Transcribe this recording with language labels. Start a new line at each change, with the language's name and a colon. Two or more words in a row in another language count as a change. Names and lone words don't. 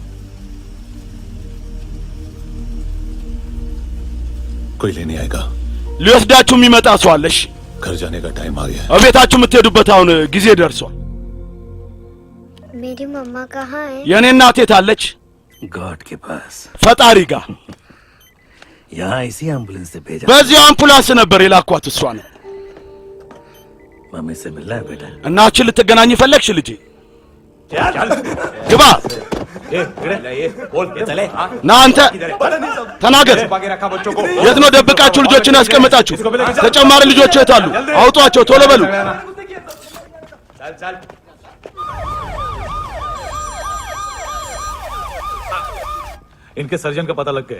Hindi: कोई लेने आएगा?
Amharic: ሊወስዳችሁ የሚመጣ ሰው አለሽ?
Hindi: घर जाने का टाइम आ गया है।
Amharic: እቤታችሁ የምትሄዱበት አሁን ጊዜ ደርሷል።
Hindi: मेरी मम्मा कहाँ है?
Amharic: የኔ እናት የት አለች?
Hindi: गॉड के पास
Amharic: ፈጣሪ ጋር።
Hindi: यहाँ इसी एम्बुलेंस से भेजा
Amharic: በዚህ አምቡላንስ ነበር የላኳት እሷ ነው።
Hindi: मम्मी से मिलना है बेटा
Amharic: እናችን ልትገናኝ ፈለግሽ ልጄ? ግባ ና አንተ ተናገር። የት ነው ደብቃችሁ ልጆችን ያስቀመጣችሁ? ተጨማሪ ልጆች የት አሉ? አውጧቸው ቶሎ በሉ።
Hindi: इनके सर्जन का पता लग गया